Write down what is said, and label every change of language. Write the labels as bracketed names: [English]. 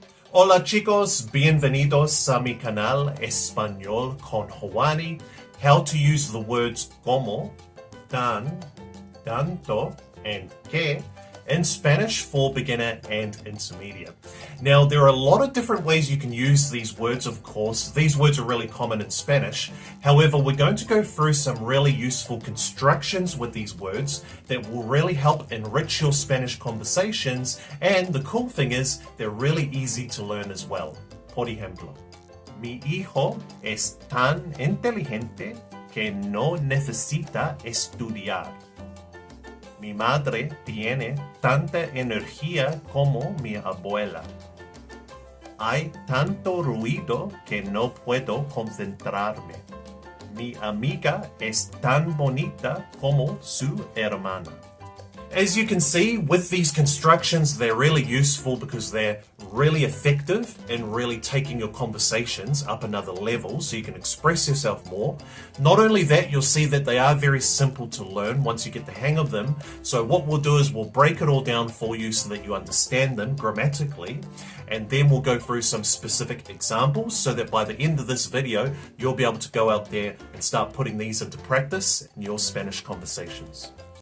[Spanish] Hola chicos, bienvenidos a mi canal Español con Juani. [English] How to use the words como, tan, tanto, and que in Spanish for beginner and intermediate. Now, there are a lot of different ways you can use these words, of course. These words are really common in Spanish. However, we're going to go through some really useful constructions with these words that will really help enrich your Spanish conversations. And the cool thing is, they're really easy to learn as well. [Spanish] Por ejemplo, mi hijo es tan inteligente que no necesita estudiar. Mi madre tiene tanta energía como mi abuela. Hay tanto ruido que no puedo concentrarme. Mi amiga es tan bonita como su hermana. [English] As you can see, with these constructions, they're really useful because they're really effective in really taking your conversations up another level so you can express yourself more. Not only that, you'll see that they are very simple to learn once you get the hang of them. So what we'll do is we'll break it all down for you so that you understand them grammatically, and then we'll go through some specific examples so that by the end of this video, you'll be able to go out there and start putting these into practice in your Spanish conversations.